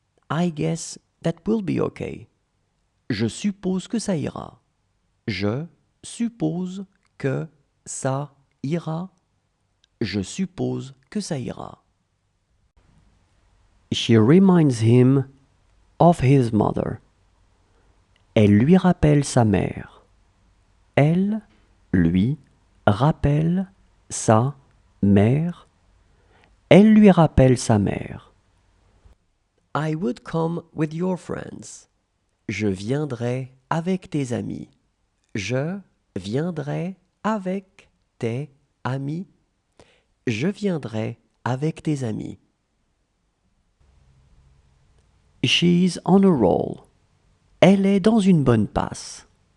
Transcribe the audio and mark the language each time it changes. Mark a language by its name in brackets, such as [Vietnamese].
[English] I guess that will be okay. [French] Je suppose que ça ira. Je suppose que ça ira. Je suppose que ça ira. [English] She reminds him of his mother. [French] Elle lui rappelle sa mère. Elle lui rappelle sa mère. Elle lui rappelle sa mère. [English] I would come with your friends. [French] Je viendrai avec tes amis. Je viendrai avec tes amis. Je viendrai avec tes amis. [English] She's on a roll. [French] Elle est dans une bonne passe.